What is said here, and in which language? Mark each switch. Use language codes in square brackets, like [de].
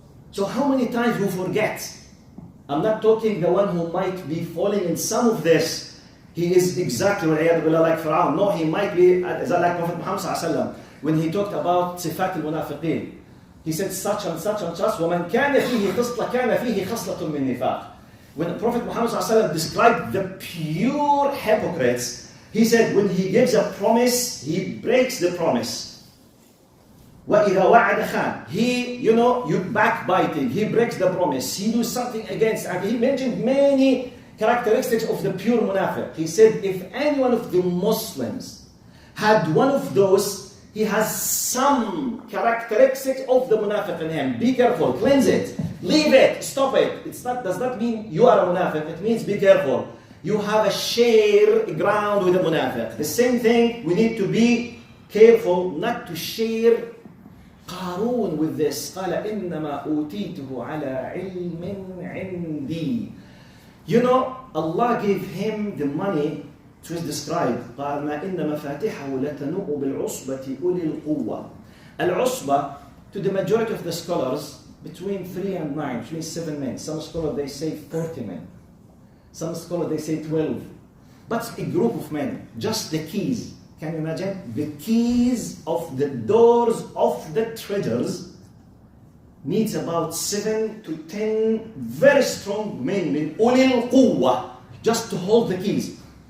[en] So how many times we forget? I'm not talking the one who might be falling in some of this. He is exactly like Qaroon. No, he might be like Prophet Muhammad sallallahu alaihi wasallam when he talked about [ar] صفات المنافقين. [en] He said such and such and such. [ar] ومن كان فيه خصلة كان فيه خصلة من نفاق. [en] When Prophet Muhammad ﷺ described the pure hypocrites, he said when he gives a promise, he breaks the promise. [ar] وَإِذَا وَعَدَ خَانَ. [en] He, you backbiting, he breaks the promise. He does something against, and he mentioned many characteristics of the pure munafiq. He said if any one of the Muslims had one of those, he has some characteristics of the munafiq in him. Be careful, cleanse it. Leave it, stop it. Does not mean you are a munafiq. It means be careful. You have a share ground with a munafiq. The same thing, we need to be careful not to share Qaroon with this. [ar] قال إنما أوتيته على علم عندي. [en] Allah gave him the money. It was described. [ar] قال ما إن مفاتحه لتنوء بالعصبة أولي القوة. [en] Al-Usba, to the majority of the scholars, between 3 and 9, between 7 men. Some scholars they say 40 men. Some scholars they say 12. But a group of men, just the keys. Can you imagine? The keys of the doors of the treasures needs about 7 to 10 very strong men, min ulil quwwa, just to hold the keys.